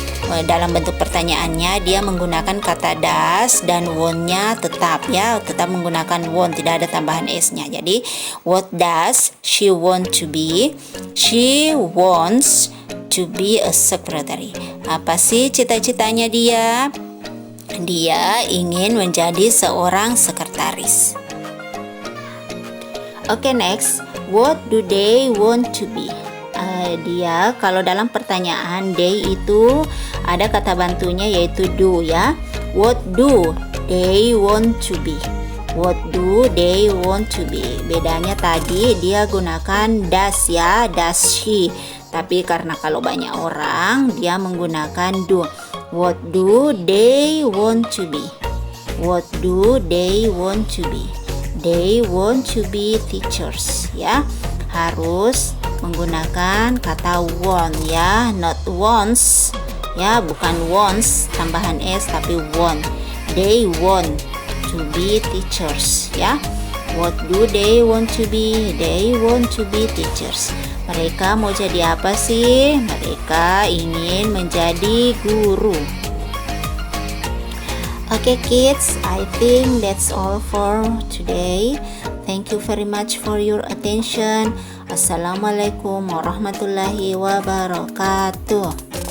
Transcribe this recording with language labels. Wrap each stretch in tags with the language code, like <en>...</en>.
<id>dalam bentuk pertanyaannya dia menggunakan kata does dan want-nya tetap menggunakan want, tidak ada tambahan s-nya.</id> <en>Jadi what does she want to be? She wants to be a secretary.</en> <id>Apa sih cita-citanya dia? Dia ingin menjadi seorang sekretaris. Oke,</id> <en>next. What do they want to be?</en> <id>Dia kalau dalam pertanyaan they itu ada kata bantunya yaitu do ya.</id> <en>What do they want to be? What do they want to be?</en> <id>Bedanya tadi dia gunakan does ya, does she. Tapi karena kalau banyak orang dia menggunakan do.</id> <en>What do they want to be? What do they want to be? They want to be teachers ya.</en> <id>Harus menggunakan kata want ya,</id> <en>not wants</en> <id>ya, bukan wants tambahan s tapi want.</id> <en>They want to be teachers ya. What do they want to be? They want to be teachers.</en> <id>Mereka mau jadi apa sih? Mereka ingin menjadi guru.</id> <en>Okay kids, I think that's all for today. Thank you very much for your attention.</en> <ar>Assalamualaikum warahmatullahi wabarakatuh.</ar>